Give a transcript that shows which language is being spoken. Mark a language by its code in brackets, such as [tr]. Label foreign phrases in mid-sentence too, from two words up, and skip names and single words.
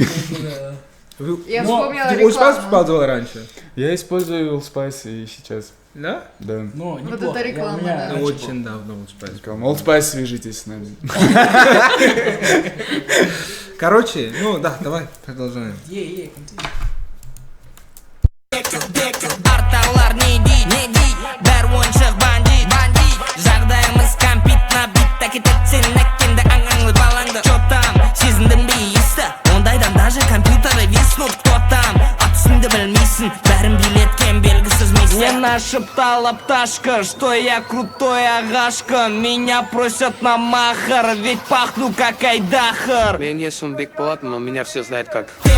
[ru] Я Но вспомнила Ты Old Spice рекламу. использовал раньше? Я использую Old Spice и сейчас. Да? Да. Ну, Вот неплохо. это реклама, У меня да. раньше Очень давно Old Spice. Old Spice, свяжитесь с нами. Короче, ну да, давай, продолжаем. был. [en] Continue. [kk] Арталар не ди, бәр ойыншық бандит. Жағдайымыз кәмпит набит, әкетіп сен әккенді аңаңлы балаңды. [ru] Чо там, [kk] сезіндің бе иісті, ондайдан [ru] даже компьютеры виснут. Кто там, [kk] ат үстіңді білмейсің, бәрін билеткен белгісіз мистер. [ru] Мне нашептала пташка, что я крутой агашка. Меня просят на махар, ведь пахну как Айдахар. [kk] Мен есімім Бек болатын, [ru] но меня все знают как